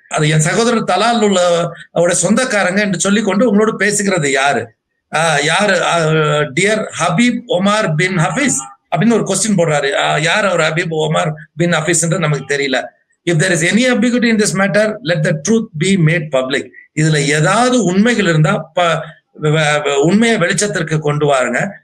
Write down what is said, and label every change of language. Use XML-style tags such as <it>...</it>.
<ta>அது என் சகோதரர் தலால் உள்ள அவருடைய சொந்தக்காரங்க என்று சொல்லிக்கொண்டு உங்களோட பேசுகிறது யாரு? டியர் ஹபீப் ஒமார் பின் ஹபீஸ் அப்படின்னு ஒரு கொஸ்டின் போடுறாரு. யார் அவர் ஹபீப் ஒமார் பின் ஹபீஸ்ன்றது நமக்கு தெரியல.</ta> <en>If there is any ambiguity in this matter, let the truth be made public.</en> <ta>இதுல ஏதாவது உண்மைகள் இருந்தா உண்மையை வெளிச்சத்திற்கு கொண்டு வாருங்க.</ta>